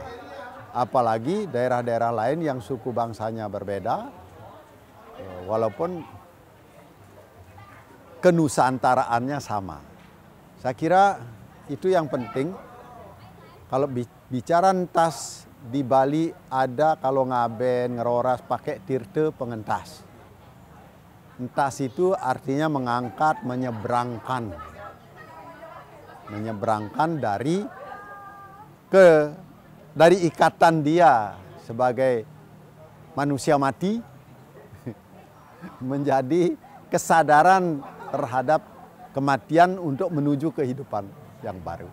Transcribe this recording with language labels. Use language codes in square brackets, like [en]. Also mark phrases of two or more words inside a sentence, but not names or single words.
[id] Apalagi daerah-daerah lain yang suku bangsanya berbeda, walaupun kenusantaraannya sama. Saya kira itu yang penting. Kalau bicara entas di Bali ada kalau ngaben, ngeroras pakai tirte pengentas. Entas itu artinya mengangkat, menyeberangkan. Menyeberangkan dari ikatan dia sebagai manusia mati menjadi kesadaran terhadap kematian untuk menuju kehidupan yang baru.